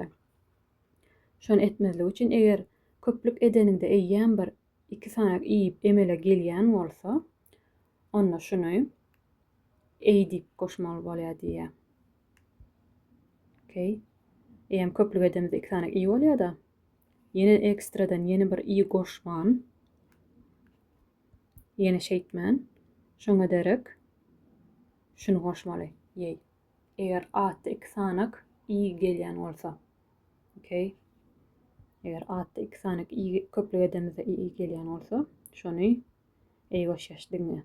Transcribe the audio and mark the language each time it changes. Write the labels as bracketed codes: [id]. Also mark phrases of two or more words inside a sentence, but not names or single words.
[tk] Şonu etmezlik üçin eger köplük edeninde eýýän bir 2 tane i emele gelýän bolsa, onda şunu eýdip goşmaly bolýar diýär. Okay. Eýem köplük edemizde 2 tane i bolýar da, yeni ekstradan yeni bir i goşman, yeni şeýtmän, şoňa derek şunu goşmaly. Ýeý. Eger atda 2 tane i gelýän bolsa. Okay. Eger atda 2 tane i köplük edemizde i gelýän bolsa, şonu eý goşýaş diňe.